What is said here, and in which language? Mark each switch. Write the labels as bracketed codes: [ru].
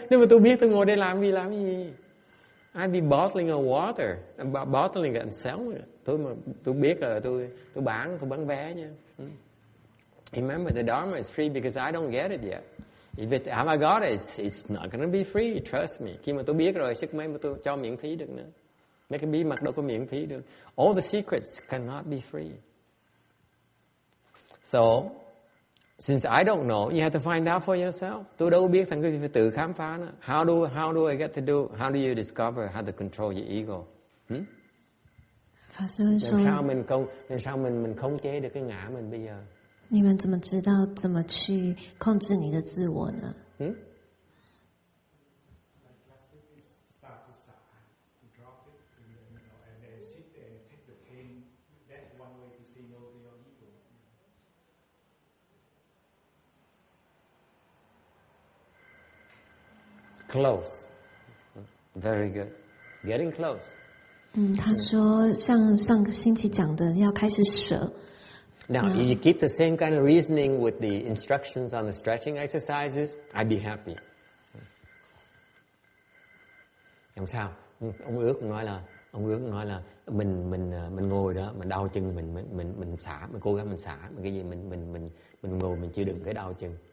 [vi] Nếu mà tôi biết tôi ngồi đây làm gì? [en] I'd be bottling of water. Bottling and selling. [vi] Tôi biết là tôi bán vé nha. [en] Remember, the Dharma is free because I don't get it yet. Have I got it? It's not going to be free. Trust me. [vi] Khi mà tôi biết rồi, sức mấy mà tôi cho miễn phí được nữa. Mấy cái bí mật đâu có miễn phí được. [en] All the secrets cannot be free. So, since I don't know, you have to find out for yourself. [vi] Tôi đâu biết, thành cái phải tự khám phá nó. [en] How do I get to do? How do you discover how to control your ego? [vi] Làm sao mình khống chế được cái ngã mình bây giờ? [zh] 你们怎么知道怎么去控制你的自我呢？ [en] Close. Very good. Getting close. [zh] 他说像上个星期讲的，要开始舍。 [en] Now, if you keep the same kind of reasoning with the instructions on the stretching exercises, I'd be happy. [vi] Làm sao? Ông ước nói là mình ngồi đó, mình đau chân mình xả, mình cố gắng mình xả, cái gì mình ngồi mình chịu đựng cái đau chân.